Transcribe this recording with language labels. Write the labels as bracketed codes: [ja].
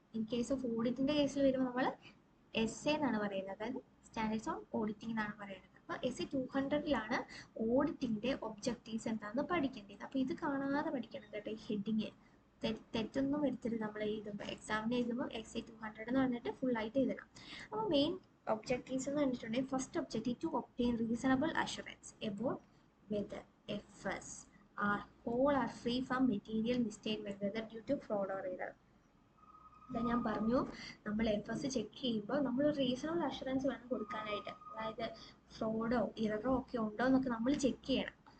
[ml] In case of ഓഡിറ്റിൻ്റെ കേസിൽ വരുമ്പോൾ നമ്മൾ SI എന്നാണ് പറയുന്നത്, അതായത് സ്റ്റാൻഡേർഡ്സ് ഓൺ ഓഡിറ്റിംഗ് എന്നാണ് പറയുന്നത്. അപ്പോൾ SI 200 ഓഡിറ്റിങ്ങിൻ്റെ ഒബ്ജക്റ്റീവ്സ് എന്താണെന്ന് പഠിക്കേണ്ടത്. അപ്പോൾ ഇത് കാണാതെ പഠിക്കണം കേട്ടോ. ഈ ഹെഡിങ് തെറ്റൊന്നും വരുത്തരുത്. നമ്മൾ എഴുതുമ്പോൾ എക്സാമിന് എഴുതുമ്പോൾ SI 200 എന്ന് പറഞ്ഞിട്ട് ഫുള്ളായിട്ട് എഴുതണം. അപ്പോൾ [en] main objectives [ml] എന്ന് പറഞ്ഞിട്ടുണ്ടെങ്കിൽ [en] First objective to obtain reasonable assurance about whether FS are whole or free from material misstatement whether due to fraud or error. [ml] ഞാൻ പറഞ്ഞു, നമ്മൾ FS ചെക്ക് ചെയ്യുമ്പോൾ നമ്മളൊരു റീസണബിൾ അഷുറൻസ് വേണം കൊടുക്കാനായിട്ട്. അതായത് ഫ്രോഡോ ഇററോ ഒക്കെ ഉണ്ടോ എന്നൊക്കെ നമ്മൾ ചെക്ക് ചെയ്യണം.